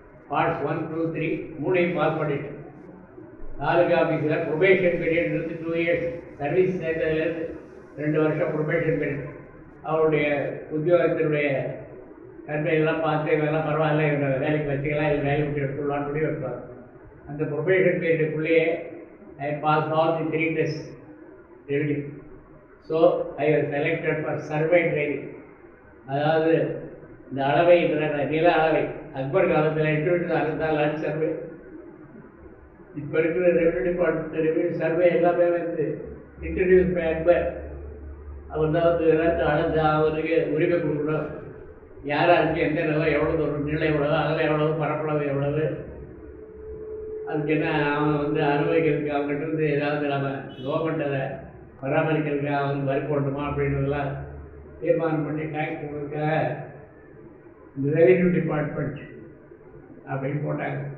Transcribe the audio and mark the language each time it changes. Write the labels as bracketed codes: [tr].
[ta] Parts 1, 2, 3 3ஐயும் pass பண்ணிட்டேன். தாலுகா ஆஃபீஸில் probation period இருந்து 2 இயர்ஸ். சர்வீஸ் சேர்ந்ததுலேருந்து 2 வருஷம் ப்ரொபேஷன் பீரியட். அவருடைய உத்தியோகத்தினுடைய தன்மையெல்லாம் பார்த்து இவெல்லாம் பரவாயில்ல, இவங்க வேலைக்கு வச்சுக்கலாம், இல்லை வேலை விட்டு எடுத்துடலான்னு முடிவு வைப்பாங்க. அந்த probation பீரியடுக்குள்ளேயே [en] I passed all the 3 tests. Revenue. So I was selected for survey training. [ta] அதாவது இந்த அளவை நில அளவை அக்பர் காலத்தில் இன்ட்ரடியூஸ் ஆனதால் லேண்ட் சர்வே. இப்போ இருக்கிற ரெவன்யூ டிபார்ட்மெண்ட் ரெவன்யூ சர்வே எல்லாமே வந்து [en] Introduce by Akbar. [ta] அவர் தான் வந்து எல்லாத்தையும் அளந்து அவருக்கு உரிமை கொடுக்கணும். யாராருக்கு எந்த நிலம் எவ்வளோ தூரம் நிலை எவ்வளவு அதில் எவ்வளவு பரப்பளவு எவ்வளவு அதுக்கு என்ன அவன் வந்து அனுபவிக்கிறதுக்கு அவங்ககிட்ட இருந்து ஏதாவது நம்ம கவர்மெண்ட்டை பராமரிக்கிறதுக்கு அவனுக்கு வரி போடணுமா அப்படின்றதெல்லாம் தீர்மானம் பண்ணி டேக்ஸ் போடுறதுக்காக இந்த ரெவென்யூ டிபார்ட்மெண்ட் அப்படின்னு போட்டாங்க.